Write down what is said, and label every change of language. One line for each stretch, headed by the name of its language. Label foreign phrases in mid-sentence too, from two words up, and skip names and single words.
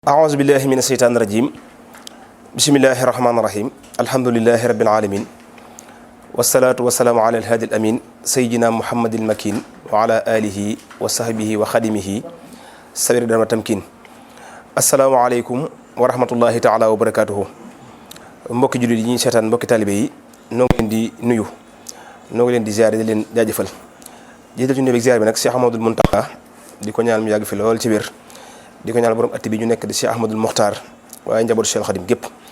Arabic: أعوذ بالله من الشيطان الرجيم بسم الله الرحمن الرحيم الحمد لله رب العالمين والصلاة والسلام على الهادي الأمين سيدنا محمد المكين وعلى آله وصحبه وخدمه سبيل دار التمكين السلام عليكم ورحمة الله تعالى وبركاته
Wolof: mbokki jullit yi ñuy seetaan mbokki talibé yi noo ngi leen di nuyu noo ngi leen di ziare di leen jaajëfal jiital ci nuyu ak ziar bi nag Cheikh Ahmadul Muntaqa di ko ñaan mu yàgg fi lool ci wér di ko ñaanal borom atti bi ñu nekk di Cheikh Ahmadul Mokhtar waaye njabootu Cheikh Khadim gépp